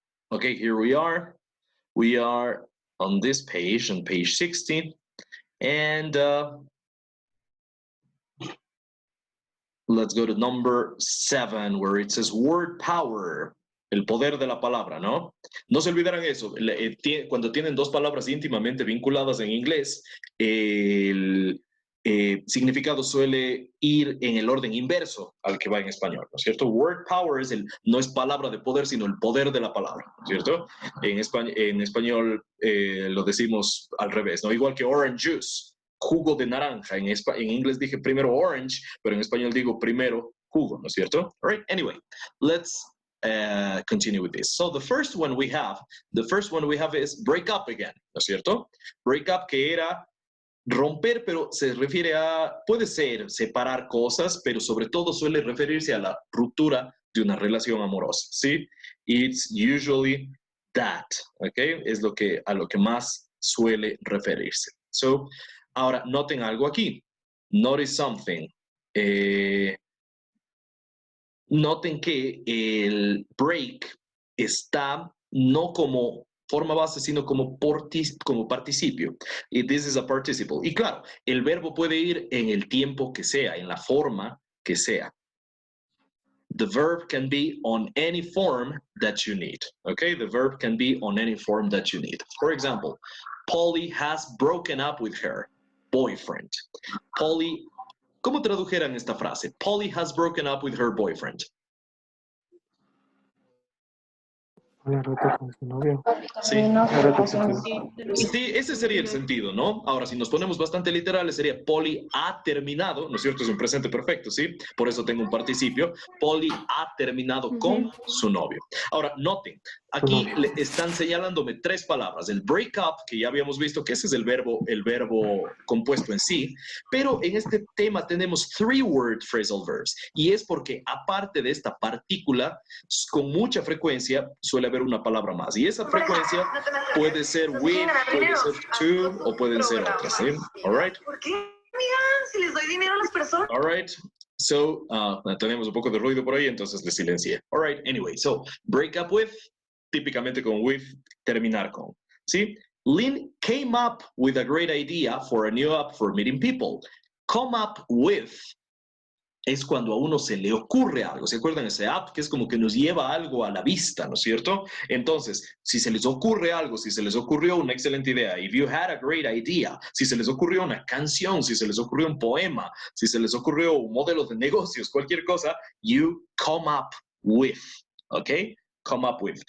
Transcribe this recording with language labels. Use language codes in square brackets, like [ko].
[en] Okay, here we are. We are on this page, on page 16. And let's go to number 7, where it says word power. [es] El poder de la palabra, ¿no? No se olvidaran eso. Cuando tienen dos palabras íntimamente vinculadas en inglés, el significado suele ir en el orden inverso al que va en español, ¿no es cierto? Word power no es palabra de poder, sino el poder de la palabra, ¿no es cierto? En español lo decimos al revés, ¿no? Igual que orange juice, jugo de naranja. En inglés dije primero orange, pero en español digo primero jugo, ¿no es cierto? [en] All right, anyway, let's continue with this. So the first one we have is break up again, ¿no es cierto? [es] Break up, que era romper, pero se refiere puede ser separar cosas, pero sobre todo suele referirse a la ruptura de una relación amorosa, ¿sí? It's usually that, ¿ok? Es a lo que más suele referirse. So, ahora, noten algo aquí. Notice something. Noten que el break está no como forma base, sino como participio. Y this is a participle. Y claro, el verbo puede ir en el tiempo que sea, en la forma que sea. [en] The verb can be on any form that you need. Okay, the verb can be on any form that you need. For example, Polly has broken up with her boyfriend. [es] Polly, ¿cómo tradujeran esta frase? [en] Polly has broken up with her boyfriend. [es] La roto con su novio. Sí. La roto con su... Sí, ese sería el sentido, ¿no? Ahora, si nos ponemos bastante literales, sería Polly ha terminado, ¿no es cierto? Es un presente perfecto, ¿sí? Por eso tengo un participio. Polly ha terminado con su novio. Ahora, noten, aquí le están señalándome 3 palabras. El break up, que ya habíamos visto que ese es el verbo compuesto en sí, pero en este tema tenemos 3-word phrasal verbs, y es porque aparte de esta partícula, con mucha frecuencia suele haber una palabra más, y esa frecuencia puede ser with, puede ser to, o pueden ser otras, ¿sí? [en] All right? [es] ¿Por qué, amiga? Si les doy dinero a las personas. [en] All right. [es] So, tenemos un poco de ruido por ahí, entonces le silencié. [en] All right, anyway, so, break up with, típicamente con with, terminar con, ¿sí? Lynn came up with a great idea for a new app for meeting people. [es] Come up with es cuando a uno se le ocurre algo. ¿Se acuerdan ese app que es como que nos lleva algo a la vista, ¿no es cierto? Entonces, si se les ocurre algo, si se les ocurrió una excelente idea, if you had a great idea, si se les ocurrió una canción, si se les ocurrió un poema, si se les ocurrió un modelo de negocios, cualquier cosa, you come up with, ¿ok? Come up with.